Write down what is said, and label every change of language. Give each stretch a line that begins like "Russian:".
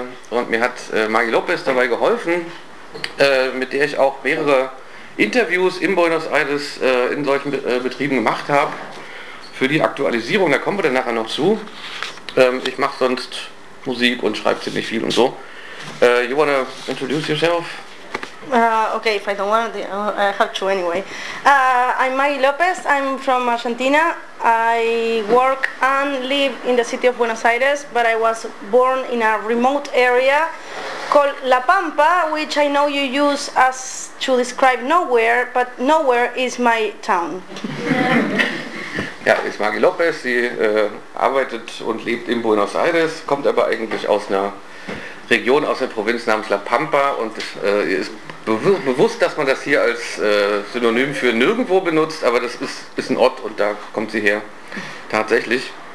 German: Und mir hat Magi Lopez dabei geholfen, mit der ich auch mehrere Interviews in Buenos Aires in solchen Betrieben gemacht habe. Für die Aktualisierung, da kommen wir dann nachher noch zu. Ich mache sonst Musik und schreibe ziemlich viel und so.
English: You wanna introduce yourself? Okay, if I don't want to, I have to anyway. I'm Maggie Lopez, I'm from Argentina. I work and live in the city of Buenos Aires, but I was born in a remote area called La Pampa, which I know you use as to describe nowhere, but nowhere is my town.
German: Ja, ist Maggie Lopez, sie arbeitet und lebt in Buenos Aires, kommt aber eigentlich aus einer Region, aus der Provinz namens La Pampa und ist bewusst, dass man das hier als Synonym für nirgendwo benutzt, aber das ist ein Ort und da kommt sie her, tatsächlich.